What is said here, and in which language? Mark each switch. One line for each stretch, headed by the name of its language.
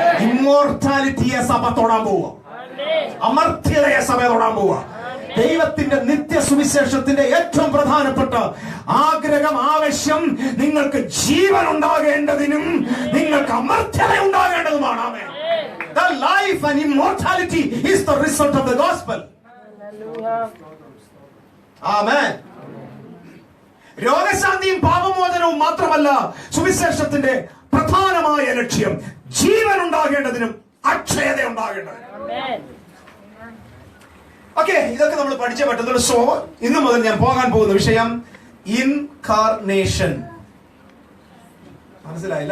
Malayalam: ഇമ്മോർട്ടാലിറ്റിയെ സഭ തൊടാൻ പോവുക. അമർത്യതയെ സഭ തൊടാൻ പോവുക. ദൈവത്തിന്റെ നിത്യ സുവിശേഷത്തിന്റെ ഏറ്റവും പ്രധാനപ്പെട്ട ആഗ്രഹം, ആവശ്യം നിങ്ങൾക്ക് ജീവൻ ഉണ്ടാകേണ്ടതിനും നിങ്ങൾക്ക് അമർത്യത ഉണ്ടാകേണ്ടതുമാണ്. ആമേൻ.
English: The life and immortality is the result of the gospel. Amen.
Malayalam: രോഗശാന്തിയും പാപമോചനവും മാത്രമല്ല സുവിശേഷത്തിന്റെ പ്രധാനമായ ലക്ഷ്യം. ജീവൻ ഉണ്ടാകേണ്ടതിനും അക്ഷയത ഉണ്ടാകേണ്ടതിനും. ഓക്കെ, ഇതൊക്കെ നമ്മൾ പഠിച്ചേ പറ്റത്തുള്ളൂ. സോ ഇന്നു മുതൽ ഞാൻ പോകാൻ പോകുന്ന വിഷയം ഇൻകാർനേഷൻ. മനസ്സിലായില്ല?